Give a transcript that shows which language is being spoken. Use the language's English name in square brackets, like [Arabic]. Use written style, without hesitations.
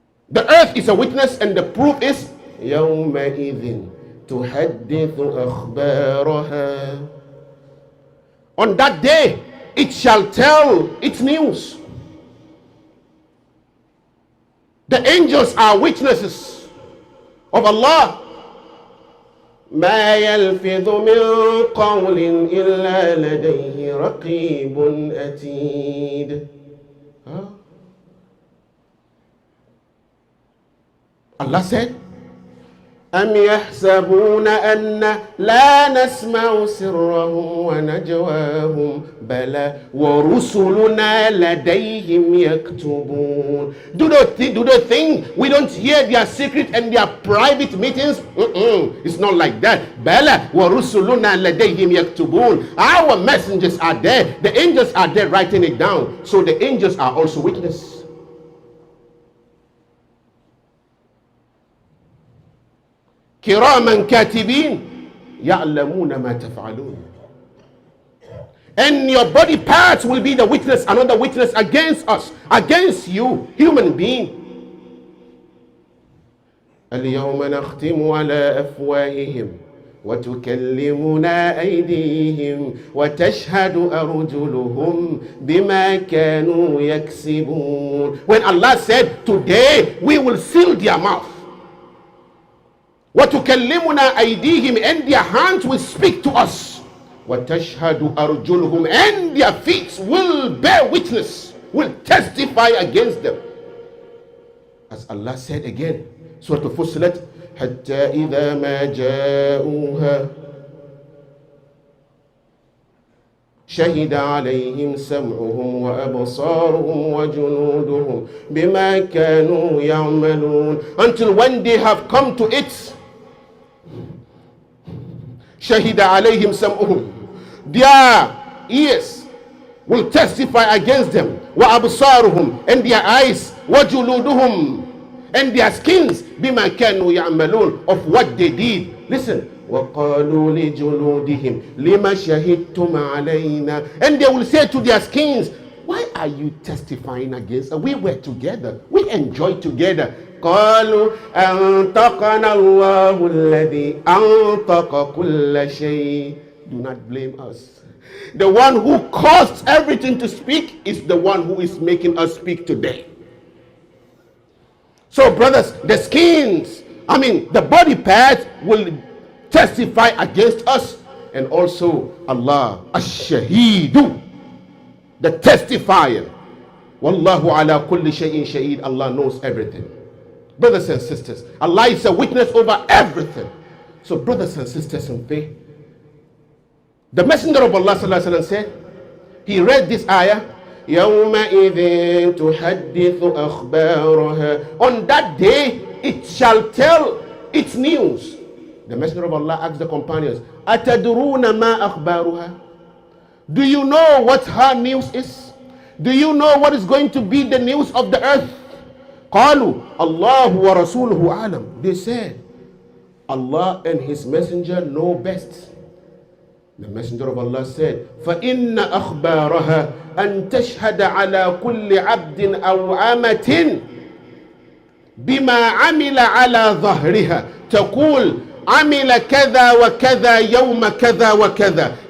[English] The earth is a witness, and the proof is [Arabic] يَوْمَئِذٍ تُحَدِّثُ أَخْبَارَهَا. [English] On that day, it shall tell its news. The angels are witnesses of Allah. [Arabic] ما يلفظ من قول إلا لديه رقيب أتيد. [English] Allah said, [Arabic] أم يحسبون أن لا نسمع سرهم ونجواهم بلى ورسلنا لديهم يكتبون. [English] Do they think we don't hear their secret and their private meetings? It's not like that. [Arabic] بلى ورسلنا لديهم يكتبون. [English] Our messengers are there. The angels are there writing it down. So the angels are also witnesses. [Arabic] كراما كاتبين يعلمون ما تفعلون. [English] And your body parts will be the witness, another witness against us, against you, human being. [Arabic] اليوم نختم على أفواههم وتكلمنا أيديهم وتشهد أرجلهم بما كانوا يكسبون. [English] When Allah said, today we will seal their mouth. [Arabic] وتكلمنا أيديهم, [English] and their hands will speak to us. [Arabic] وتشهد أرجلهم, [English] and their feet will bear witness, will testify against them. As Allah said again, Surah Al-Fussilat, [Arabic] حتى إذا ما جاءوها شهد عليهم سمعهم وأبصارهم وجنودهم بما كانوا يعملون. [English] Until when they have come to it, [Arabic] شهد عليهم سمعهم, [English] their ears will testify against them, وأبصارهم, and their eyes, وجلودهم, and their skins, [Arabic] بما كانوا يعملون, [English] of what they did. Listen, [Arabic] وقالوا لجلودهم لما شهدتم علينا, [English] and they will say to their skins, why are you testifying against us? We were together, we enjoyed together. [Arabic] قالوا أنطقنا الله الذي أنطق كل شيء. [English] Do not blame us. The one who caused everything to speak is the one who is making us speak today. So brothers, the skins, the body parts will testify against us, and also Allah, Ash-Shaheedu, the testifier. [Arabic] Wallahu ala kulli shay'in shaheed. [English] Allah knows everything. Brothers and sisters, Allah is a witness over everything. So brothers and sisters in faith, the Messenger of Allah sallallahu alaihi wasallam said, he read this ayah, [Arabic] يَوْمَئِذٍ تُحَدِّثُ أَخْبَارَهَا. [English] On that day, it shall tell its news. The Messenger of Allah asked the companions, [Arabic] أَتَدْرُونَ مَا أَخْبَارُهَا? [English] Do you know what her news is? Do you know what is going to be the news of the earth? [Arabic] قَالُوا اللَّهُ وَرَسُولُهُ أَعْلَمُ. [English] They said, Allah and His Messenger know best. The Messenger of Allah said, [Arabic] فَإِنَّ أَخْبَارَهَا أَن تَشْهَدَ عَلَى كُلِّ عَبْدٍ أَوْ عَمَةٍ بِمَا عَمِلَ عَلَى ظَهْرِهَا تَقُولُ عَمِلَ كَذَا وَكَذَا يَوْمَ كَذَا وَكَذَا.